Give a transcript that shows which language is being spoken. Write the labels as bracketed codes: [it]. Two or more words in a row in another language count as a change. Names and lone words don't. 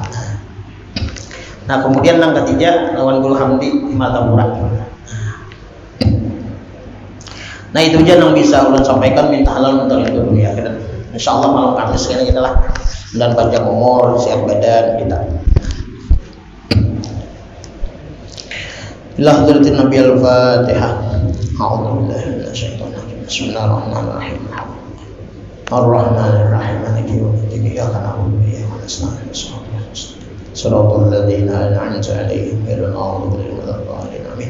[bjn] Nah, kemudian yang ketiga lawan Guru Hamdi di Matapura. Nah, itu aja yang bisa ulun sampaikan, minta halal untuk dunia akhirat. Insyaallah malam Kamis ini kita lah dan panjang umur, sehat badan kita. [ar] إلى حضرة النبي الفاتحة. أعوذ بالله من الشيطان الرجيم. بسم الله الرحمن الرحيم. الرحمن الرحيم مالك يوم الدين إياك نعبد وإياك نستعين صراط الذين أنعمت عليهم غير المغضوب عليهم ولا الضالين آمين.